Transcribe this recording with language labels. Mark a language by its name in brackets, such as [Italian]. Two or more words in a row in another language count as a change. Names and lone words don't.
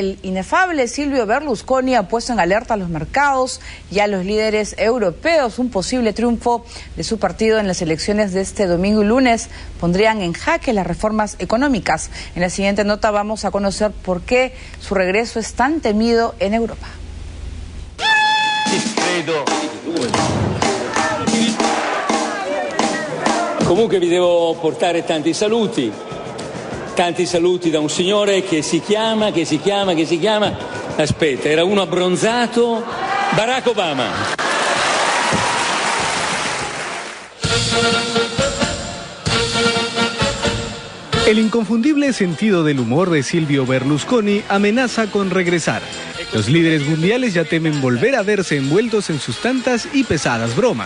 [Spanish] El inefable Silvio Berlusconi ha puesto en alerta a los mercados y a los líderes europeos. Un posible triunfo de su partido en las elecciones de este domingo y lunes pondrían en jaque las reformas económicas. En la siguiente nota vamos a conocer por qué su regreso es tan temido en Europa. [Italian] Comunque vi devo portare tanti saluti da un signore che si chiama, aspetta, era uno abbronzato, Barack Obama. [Spanish] El inconfundible sentido del humor de Silvio Berlusconi amenaza con regresar. Los líderes mundiales ya temen volver a verse envueltos en sus tantas y pesadas bromas.